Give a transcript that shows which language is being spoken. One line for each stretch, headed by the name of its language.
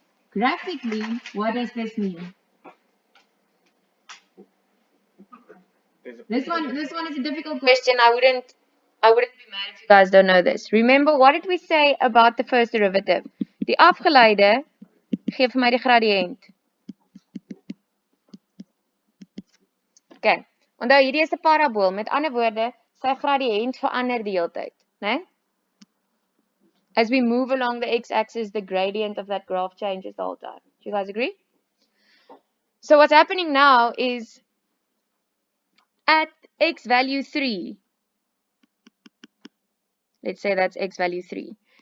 English: Graphically, what does this mean? This one is a difficult question. I wouldn't be mad if you guys don't know this. Remember, what did we say about the first derivative?
Afrikaans: Die afgeleide gee vir my die gradiënt. Okay. Onthou hierdie is 'n parabool. Met ander woorde, sy gradiënt verander die hele tyd, né?
English: As we move along the x-axis, the gradient of that graph changes the whole time. Do you guys agree? So what's happening now is at x value 3, let's say that's x value 3.